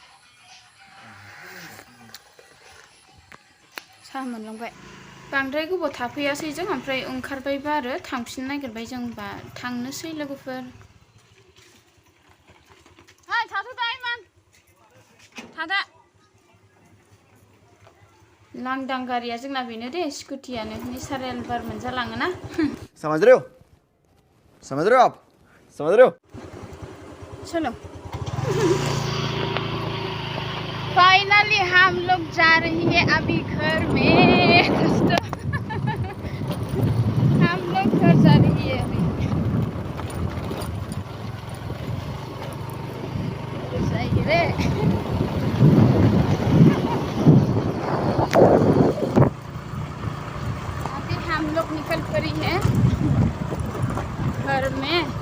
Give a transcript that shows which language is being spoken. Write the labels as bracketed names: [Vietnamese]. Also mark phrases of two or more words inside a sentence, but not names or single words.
[Bodo] साहा मोनलोंबाय बांद्राय गोबाव थाफैयासै जों ओमफ्राय ओंखारबायबा आरो थांफिननो नागिरबाय जों बा थांनोसै लोगोफोर थादा लांदां गारिया जोंना बेनो दे स्कुटियानो नेचारेल बार मोनजालाङोना [Hindi] समझ रहे हो आप चलो फाइनली हम लोग जा रही है अभी घर में हम लोग घर जा रही है अभी सही रे अभी हम लोग निकल पड़ी हैं घर में